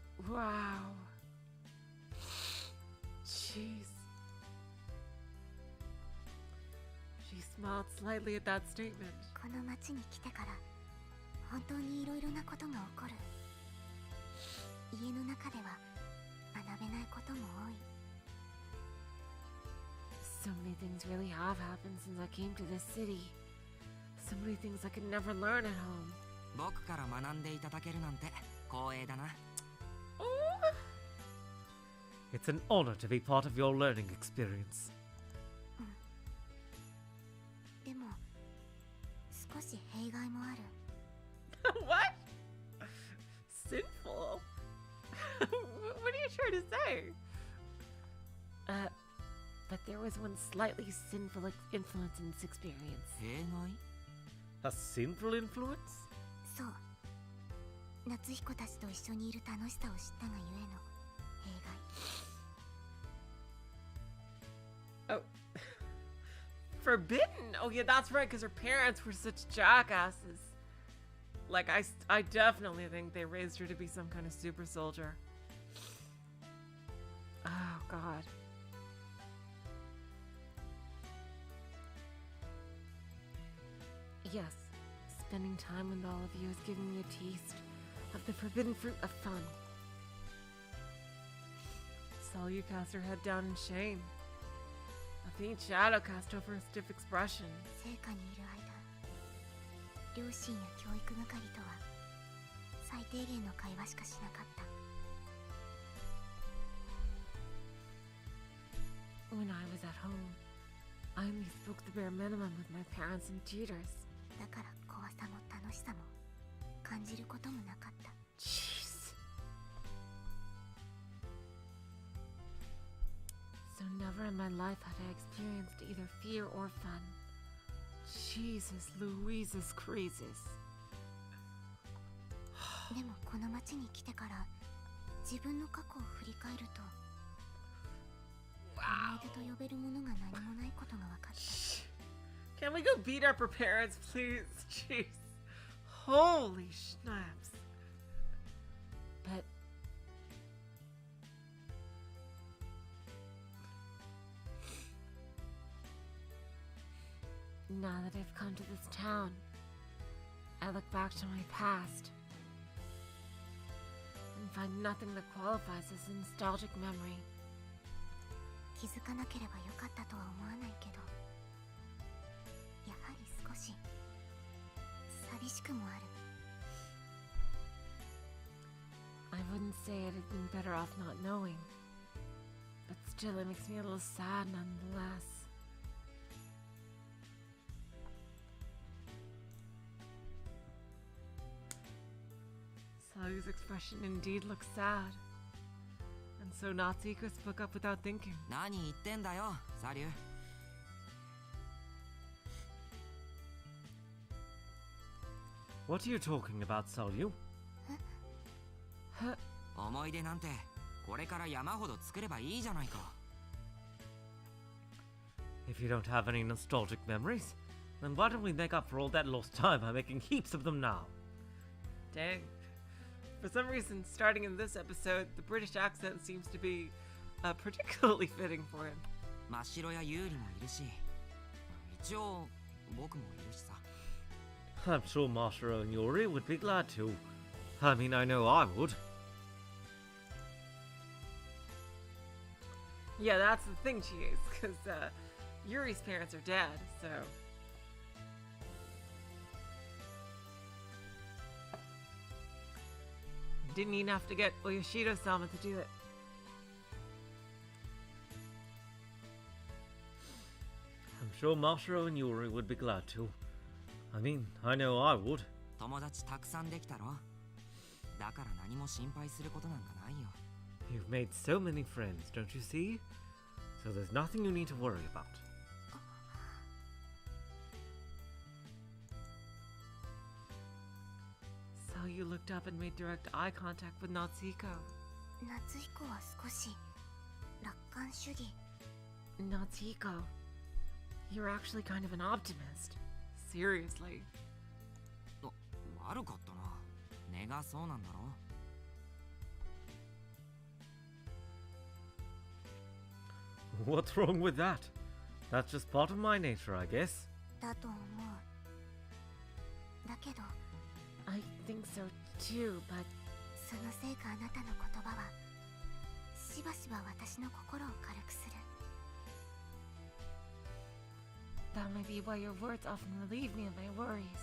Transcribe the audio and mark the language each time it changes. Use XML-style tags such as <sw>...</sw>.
<en>Wow. Jeez. She smiled slightly at that statement.</en> <ja>この町に来てから本当にいろいろなことが起こる。家の中では学べないことも多い。</ja> <en>So many things really have happened since I came to this city. So many things I could never learn at home.</en> <ja>僕から学んでいただけるなんて光栄だな。</ja> <en>Oh. It's an honor to be part of your learning experience.</en> <ja>でも少し弊害もある。</ja> <en>What? Sinful? What are you trying to say? But there was one slightly sinful influence in this experience.</en> <ja>弊害？</ja> <en>A sinful influence?</en> <ja>そう。夏彦たちと一緒にいる楽しさを知ったがゆえの弊害。</ja> <en>Oh. Forbidden? Oh yeah, that's right, because her parents were such jackasses. Like, I definitely think they raised her to be some kind of super soldier. Oh, God. Yes, spending time with all of you has given me a taste of the forbidden fruit of fun. Salyu cast her head down in shame. A faint shadow cast over her stiff expression.</en> <ja>聖火にいる間、両親や教育係とは最低限の会話しかしなかった。</ja> <en>When I was at home, I only spoke the bare minimum with my parents and tutors.</en> <ja>だから怖さも楽しさも感じることもなかった。</ja> <en>Jeez. So never in my life had I experienced either fear or fun. Jesus Louises creases.</en> <ja>でもこの町に来てから自分の過去を振り返ると思い出と呼べるものが何もないことが分かった。</ja> <en>Can we go beat up her parents, please? Jeez. Holy schnapps. But Now that I've come to this town, I look back to my past and find nothing that qualifies as a nostalgic memory.</en> <ja>気づかなければよかったとは思わないけど、やはり少し寂しくもある。</ja> <en>I wouldn't say I'd have been better off not knowing, but still it makes me a little sad nonetheless. Salyu's expression indeed looks sad. And so Natsuko spoke up without thinking.</en> <ja>何言ってんだよサリュー。</ja> <en>What are you talking about, Salyu?</en> <ja>思い出なんてこれから山ほど作ればいいじゃないか。</ja> <en>If you don't have any nostalgic memories, then why don't we make up for all that lost time by making heaps of them now? Dang. For some reason, starting in this episode, the British accent seems to be particularly fitting for him.</en> <ja>真っ白や有利もいるし、一応僕もいるしさ。</ja> <en>I'm sure Mashiro and Yuri would be glad to. I mean, I know I would. Yeah, that's the thing, Chie, because Yuri's parents are dead, so... Didn't even have to get Oyoshido-sama to do it. I'm sure Mashiro and Yuri would be glad to. I mean, I know I would.</en> <ja>友達たくさんできたろ。だから何も心配することなんかないよ。</ja> <en>You've made so many friends, don't you see? So there's nothing you need to worry about. Salyu looked up and made direct eye contact with Natsuko.</en> <ja>夏彦は少し楽観主義。</ja> <en>Natsuko, you're actually kind of an optimist. Seriously.</en> <ja>悪かったな。根がそうなんだろ。</ja> <en>What's wrong with that? That's just part of my nature, I guess.</en> <ja>だと思う。だけど、</ja> <en>I think so too, but</en> <ja>そのせいかあなたの言葉はしばしば私の心を軽くする。</ja> <en>that might be why your words often relieve me of my worries.</en>